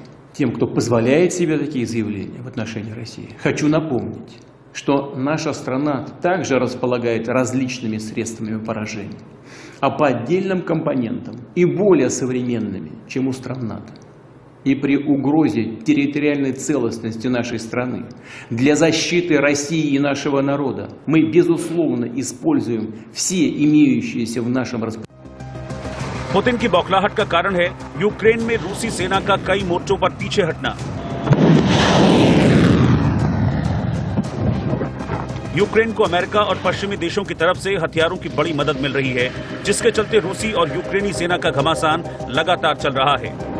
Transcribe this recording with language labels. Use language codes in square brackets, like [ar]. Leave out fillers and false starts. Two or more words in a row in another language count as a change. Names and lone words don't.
[ru] Тем, кто позволяет себе такие заявления в отношении России, хочу напомнить, что наша страна также располагает различными средствами поражения, а по отдельным компонентам и более современными, чем у стран НАТО. И при угрозе территориальной целостности нашей страны для защиты России и нашего народа мы, безусловно, используем все имеющиеся в нашем распоряжении. [hi] पुतिन की बौखलाहट का कारण है यूक्रेन में रूसी सेना का कई मोर्चों पर पीछे हटना। यूक्रेन को अमेरिका और पश्चिमी देशों की तरफ से हथियारों की बड़ी मदद मिल रही है, जिसके चलते रूसी और यूक्रेनी सेना का घमासान लगातार चल रहा है।